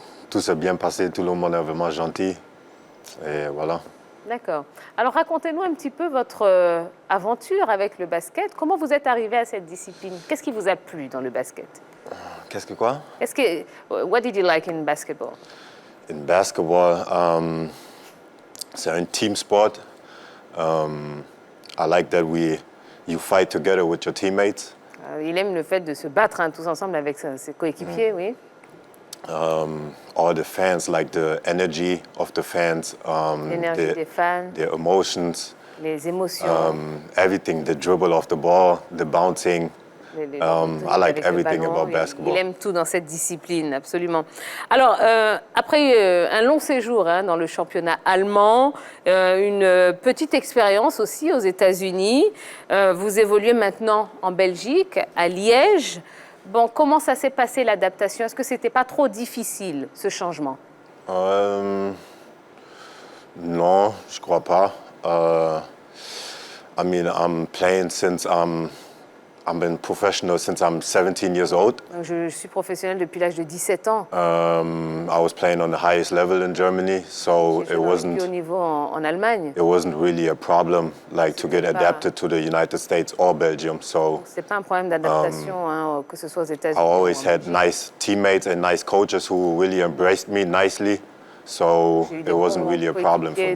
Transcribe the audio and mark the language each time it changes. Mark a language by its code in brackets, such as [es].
[fr] Tout s'est bien passé, tout le monde est vraiment gentil. Et voilà. D'accord. Alors, racontez-nous un petit peu votre aventure avec le basket. Comment vous êtes arrivé à cette discipline? Qu'est-ce qui vous a plu dans le basket? Qu'est-ce que quoi? [en] What did you like in basketball? In basketball, [fr] c'est un [en] team sport. I like that you fight together with your teammates. [fr] Il aime le fait de se battre hein, tous ensemble avec ses coéquipiers, oui. [en] All the fans, like the energy of the fans, [fr] l'énergie des fans, [en] their emotions, [fr] les émotions, [en] everything, the dribble of the ball, the bouncing. I like everything about basketball. [fr] Il aime tout dans cette discipline, absolument. Alors, après un long séjour hein, dans le championnat allemand, une petite expérience aussi aux États-Unis, vous évoluez maintenant en Belgique, à Liège. Bon, comment ça s'est passé l'adaptation? Est-ce que c'était pas trop difficile, ce changement? Non, je crois pas. [en] I mean, I'm playing since I've been professional since I'm 17 years old. [fr] Donc, je suis professionnel depuis l'âge de 17 ans. [en] I was playing on the highest level in Germany, so it wasn't. [fr] Au niveau en Allemagne. [en] It wasn't really a problem, like to get adapted to the United States or Belgium. So. [fr] C'est pas un problème d'adaptation, hein, que ce soit aux États-Unis. [en] I always had nice teammates and nice coaches who really embraced me nicely, so it wasn't really a problem for me.